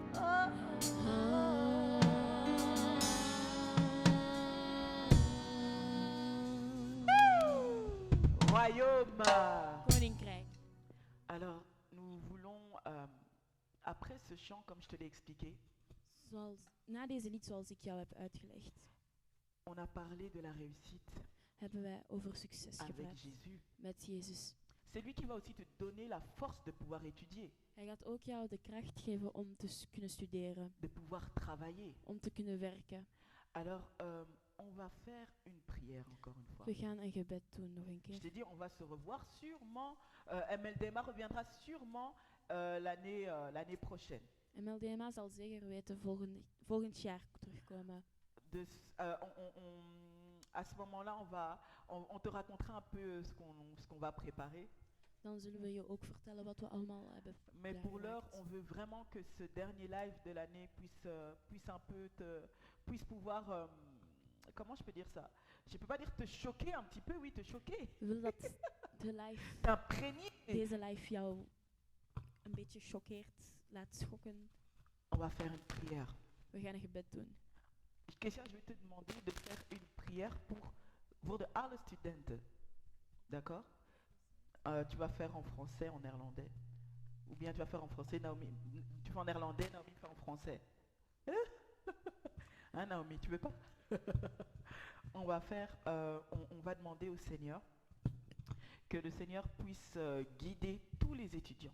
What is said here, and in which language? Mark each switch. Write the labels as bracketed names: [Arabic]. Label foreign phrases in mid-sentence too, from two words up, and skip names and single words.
[French] Royaume. [Dutch] Koninkrijk. [French] Alors, nous voulons, après ce chant, comme je te l'ai expliqué, [Dutch] Na deze lied, zoals ik jou heb uitgelegd, [French] on a parlé de la réussite [Dutch] hebben wij over succes [French] avec [Dutch] gepraat [French] Jésus. [Dutch] met Jezus. [French] C'est lui qui va aussi te donner la force de pouvoir étudier, [Dutch] Hij gaat ook jou de kracht geven om te kunnen studeren, [French] de pouvoir travailler. [Dutch] om te kunnen werken. [French] Alors, on va faire une prière encore une fois. [Dutch] We gaan een gebed doen nog een [French] Je [Dutch] keer. [French] t'ai dit, on va se revoir sûrement. MLDMA reviendra sûrement l'année prochaine. [Dutch] MLDMA zal zeker weten volgend jaar terugkomen. De, [French] à ce moment-là, on te racontera un peu ce qu'on va préparer. [Dutch] Dan zullen we je ook vertellen wat we allemaal hebben [French] Mais pour l'heure, [Dutch] klaargemaakt. [French] on veut vraiment que ce dernier live de l'année puisse pouvoir, comment je peux dire ça? Je peux pas dire te choquer un petit peu, oui, te choquer, [Dutch] We willen dat de live, [French] t'imprégner. [Dutch] deze live jou een beetje choqueert, laat schokken. [French] On va faire une prière. [Dutch] We gaan een gebed doen. [French] Kesha, je vais te demander de faire une prière pour [Dutch] de alle studenten. [French] D'accord? Tu vas faire en français, en néerlandais. Ou bien tu vas faire en français, Naomi. Tu fais en néerlandais, Naomi fait en français. Hein, Naomi, tu veux pas? On va faire, on va demander au Seigneur que le Seigneur puisse guider tous les étudiants.